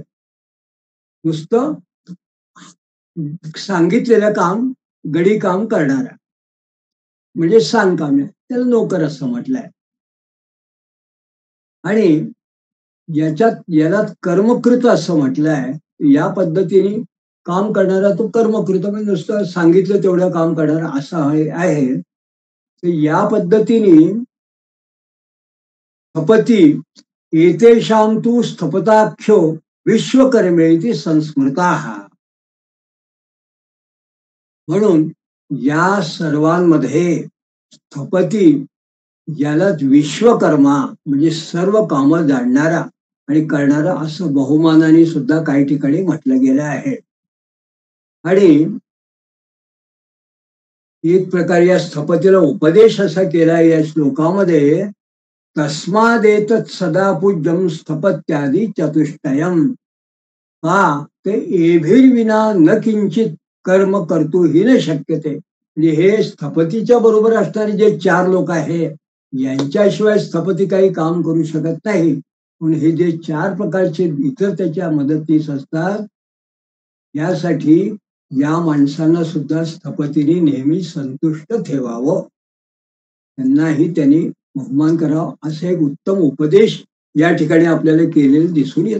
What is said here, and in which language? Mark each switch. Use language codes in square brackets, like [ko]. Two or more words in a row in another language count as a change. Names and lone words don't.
[mr] नुसतं सांगितलेलं काम, गडी काम करणारा म्हणजे सांगकाम्य, त्याला नोकर असं म्हटलंय. आणि याला कर्मकृत असं म्हटलं आहे. या पद्धतीने काम करणारा तो कर्मकृत म्हणजे नुसतं सांगितलं तेवढं काम करणारा असा आहे. तर या पद्धतीने स्थपती [sa] एतेषां तु स्थपताख्यो विश्वकर्मेति संस्मृताः. [mr] म्हणून या सर्वांमध्ये स्थपती यालाच विश्वकर्मा म्हणजे सर्व कामं जाणणारा आणि करणारा असं बहुमानाने सुद्धा काही ठिकाणी म्हटलं गेलं आहे. आणि एक प्रकारे या स्थपतीला उपदेश असा केला या श्लोकामध्ये, [sa] तस्मादेतत् सदा पूज्यम स्थपत्यादी चतुष्टयम. का ते एभिर्विना न किंचित कर्म कर्तुही न शक्यते. [mr] म्हणजे हे स्थपतीच्या बरोबर असणारे जे 4 लोक आहे, यांच्याशिवाय स्थपती काही काम करू शकत नाही. पण हे जे 4 प्रकारचे इतर त्याच्या मदतीस असतात, यासाठी या माणसांना सुद्धा स्थपतीने नेहमी संतुष्ट ठेवावं, त्यांनाही त्यांनी बहुमान करावा, असा एक उत्तम उपदेश या ठिकाणी आपल्याला केलेले दिसून येत.